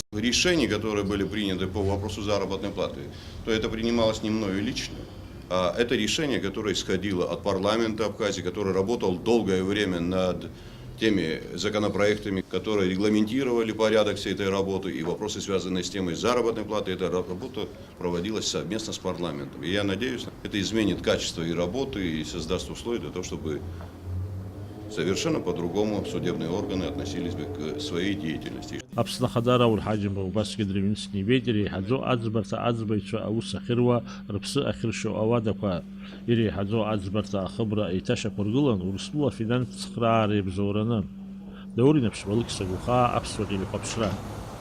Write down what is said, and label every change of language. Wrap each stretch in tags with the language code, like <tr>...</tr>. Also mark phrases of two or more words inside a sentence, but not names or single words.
<ru>Решения, которые были приняты по вопросу заработной платы, то это принималось не мною лично, а это решение, которое исходило от парламента Абхазии, который работал долгое время над теми законопроектами, которые регламентировали порядок всей этой работы и вопросы, связанные с темой заработной платы. Эта работа проводилась совместно с парламентом. И я надеюсь, это изменит качество и работы и создаст условия для того, чтобы совершенно по-другому судебные органы относились бы к своей деятельности.</ru> <ab>Аԥсны Ахада Рауль Ҳаџьымба убасгьы дырҩныҵны иҳәеит, иреиҳаӡоу аӡбарҭа аӡбаҩцәа аус ахьыруа, рыԥсы ахьыршьо ауадақәа. Иреиҳаӡоу аӡбарҭа ахыбра еиҭашьақәыргылан Урыстәыла афинанстә цхраара иабзоураны. Даур Инапшьбалықь Сагәыхаа, Аԥсуа телехәаԥшра.</ab>